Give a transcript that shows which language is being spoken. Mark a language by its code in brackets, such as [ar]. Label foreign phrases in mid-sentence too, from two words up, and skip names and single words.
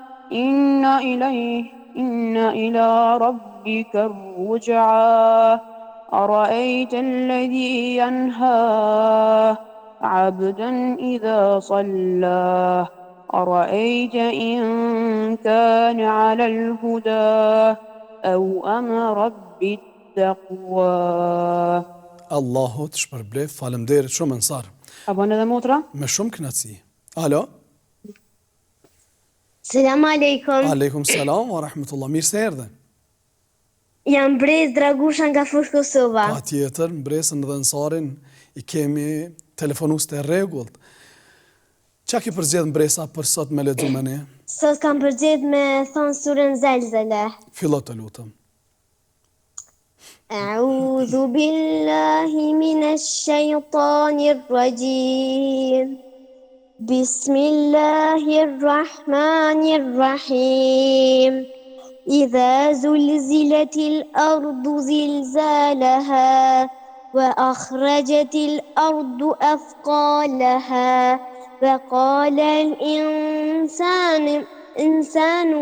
[ar] إن إلى ربك الرجعى أرأيت الذي ينهى عبدا إذا صلى أرأيت إن كان على الهدى أو أمر بالتقوى. [sq] Allahu të shpërblef, faleminderit shumë Ensar. Apo edhe motra? Me shumë kënaqësi. Alo? [ar] سلام عليكم. عليكم السلام ورحمة الله. [sq] Mirë se erdhe. Jam Brez Dragusha nga Fush Kosova. Pa tjetër, Mbresën dhe Ensarin i kemi telefonus të rregullt. Qa ki përzgjedh Mbresa për sot me lexu me ne? Sot kam përgjedh me thonë surën Zelzele. Fillo të lutëm. [ar] أعوذ بالله من الشيطان الرجيم. بسم الله الرحمن الرحيم. إذا زلزلت الأرض زلزالها وأخرجت الأرض أثقالها وقال الإنسان